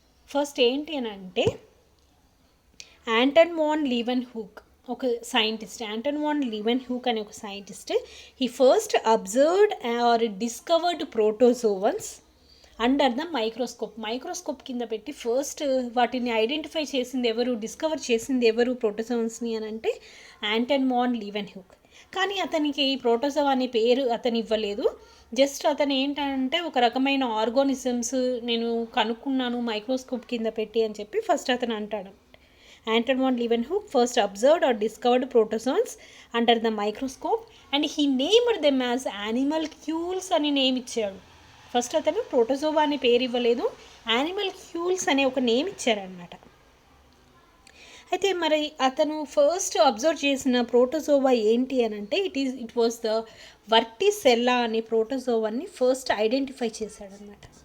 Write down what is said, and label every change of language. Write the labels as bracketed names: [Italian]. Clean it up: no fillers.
[Telugu] First ఏంటి అని అంటే ఆంటన్ వాన్ లీవెన్హూక్ ఒక సైంటిస్ట్, ఆంటన్ వాన్ లీవెన్హూక్ అనే ఒక scientist, [English] he first observed or discovered protozoans under the microscope [Telugu] కింద పెట్టి ఫస్ట్ వాటిని ఐడెంటిఫై చేసింది ఎవరు, డిస్కవర్ చేసింది ఎవరు ప్రోటోజోవన్స్ని అని అంటే ఆంటన్ వాన్ లీవెన్హూక్. కానీ అతనికి ప్రోటోజోవా అనే పేరు అతను ఇవ్వలేదు. జస్ట్ అతను ఏంటంటే ఒక రకమైన ఆర్గానిజమ్స్ నేను కనుక్కున్నాను మైక్రోస్కోప్ కింద పెట్టి అని చెప్పి ఫస్ట్ అతను అంటాడు. [English] Anton von Leeuwenhoek first observed or discovered protozoans under the microscope and he named them as animalcules [Telugu] అని నేమ్ ఇచ్చాడు. ఫస్ట్ అతను ప్రోటోజోవా అనే పేరు ఇవ్వలేదు, యానిమల్క్యూల్స్ అనే ఒక నేమ్ ఇచ్చారనమాట. అయితే మరి అతను ఫస్ట్ అబ్జర్వ్ చేసిన ప్రోటోజోవా ఏంటి అని అంటే [English] it was the Vorticella [Telugu] అనే ప్రోటోజోవాని ఫస్ట్ ఐడెంటిఫై చేశాడనమాట.